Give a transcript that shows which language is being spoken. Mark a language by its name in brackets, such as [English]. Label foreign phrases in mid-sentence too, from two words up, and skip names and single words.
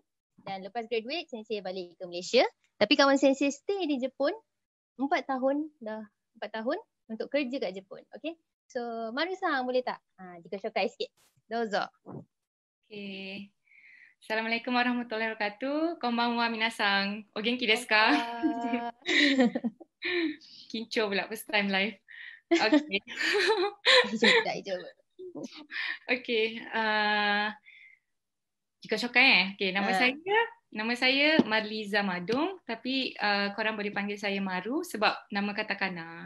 [Malay] Dan lepas graduate, Sensei balik ke Malaysia. Tapi kawan Sensei stay di Jepun 4 tahun untuk kerja kat Jepun. Okay. So Maru-san boleh tak? [Japanese] Jika shokai [Malay] sikit. Dozo. Okay. [Arabic] السلام عليكم ورحمة الله وبركاته. [Japanese] Konbanwa minasan. O genki desu ka? [Malay] Kincho pula [English] first time live. [Malay] Okay. Daijoubu. Okay. [Japanese] Jika shokai [Malay] Okay, nama saya Marliza Madung, tapi korang boleh panggil saya Maru sebab nama katakana.